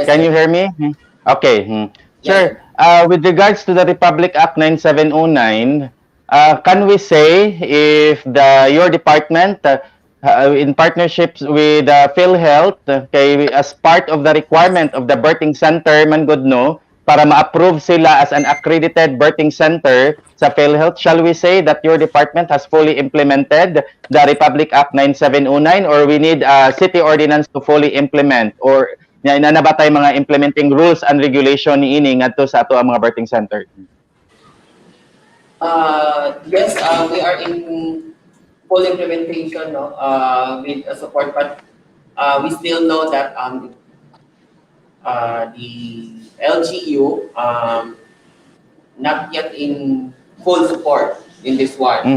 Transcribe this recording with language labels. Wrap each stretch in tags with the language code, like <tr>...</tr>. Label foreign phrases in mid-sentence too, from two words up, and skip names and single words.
<en>can sir. you hear me? Okay. Sir, with regards to the Republic Act 9709, can we say if your department, in partnerships with PhilHealth, as part of the requirement of the birthing center Mangodno,</en> <ceb>para ma-approve sila</ceb> <en>as an accredited birthing center sa PhilHealth, shall we say that your department has fully implemented the Republic Act 9709, or we need a city ordinance to fully implement, or</en> <ceb>na ba tayo mga</ceb> <en>implementing rules and regulation</en> <ceb>ni ini ngadto sa ato ang mga</ceb> <en>birthing center? Yes, we are in full implementation with support, but we still know that the LGU not yet in full support in this one.</en>